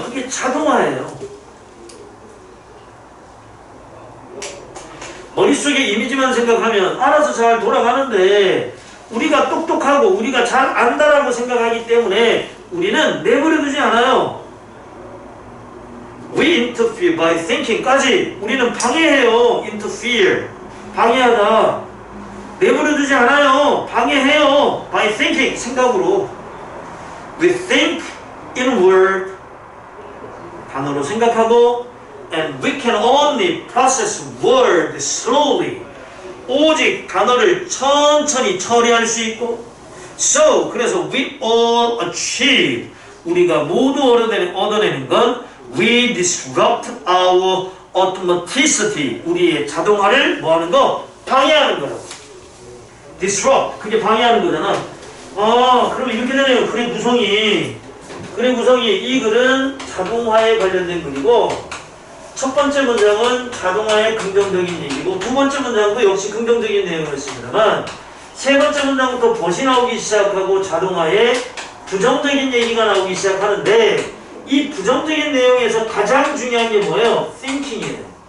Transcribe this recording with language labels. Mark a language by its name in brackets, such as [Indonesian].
[Korean] 그게 자동화예요. 머릿속에 이미지만 생각하면 알아서 잘 돌아가는데 우리가 똑똑하고 우리가 잘 안다라고 생각하기 때문에 우리는 내버려 두지 않아요. [English] We interfere by thinking [Korean] 까지 우리는 방해해요. interfere, 방해하다. 내버려 두지 않아요. 방해해요. [English] by thinking, 생각으로. We think in word, [Korean] 단어로 생각하고, [English] and we can only process word slowly, [Korean] 오직 단어를 천천히 처리할 수 있고, [English] so, [Korean] 그래서 [English] we all achieve, [Korean] 우리가 모두 얻어내는 건 [English] we disrupt our automaticity, [Korean] 우리의 자동화를 뭐하는 거? 방해하는 거라고. disrupt, 그게 방해하는 거잖아. 그럼 이렇게 되네요. 글의 구성이 이 글은 자동화에 관련된 글이고, 첫 번째 문장은 자동화의 긍정적인 얘기고, 두 번째 문장도 역시 긍정적인 내용이었습니다만, 세 번째 문장부터 벗이 나오기 시작하고 자동화의 부정적인 얘기가 나오기 시작하는데, 이 부정적인 내용에서 가장 중요한 게 뭐예요? thinking이에요.